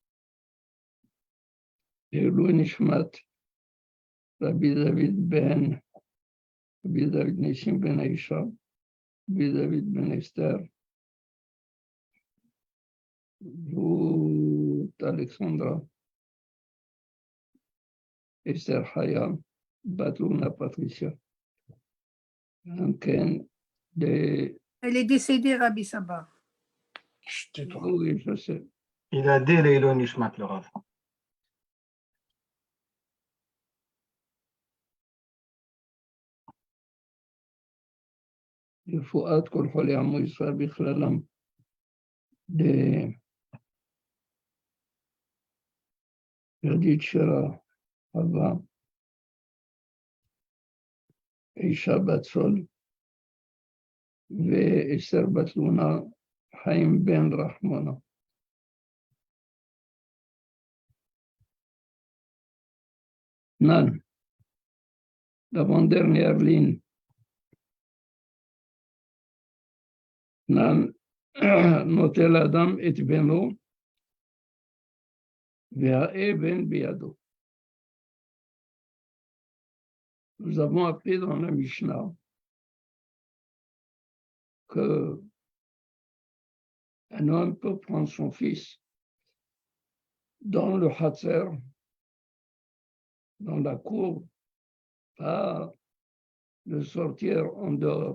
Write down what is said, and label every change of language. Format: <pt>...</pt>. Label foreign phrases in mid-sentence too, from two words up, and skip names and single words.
<fr>Et Nishmat, Rabbi David Ben, Rabbi David Nissim Ben Aisha, Rabbi David Ben Esther, Ruth Alexandra, Esther Haya, Batuna Patricia. Elle est décédée, Rabbi Sabah. Oui, je sais. Il a dit les</fr> <he>אילון נשמת,</he> <fr>le Rav.</fr> <he>רפואת כל חולי עמו ישראל בכללם, ליהודית שירה, חווה, אישה בת סול, ואסתר בת לונה, חיים בן רחמונה. נן,</he> <fr>l'avant-dernière ligne.</fr> <he>נן, נוטל אדם את בנו, והאבן בידו.</he> <fr>Nous avons appris dans la Mishnah qu'un homme peut prendre son fils dans le Hatzer, dans la cour, pas le sortir en dehors.</fr>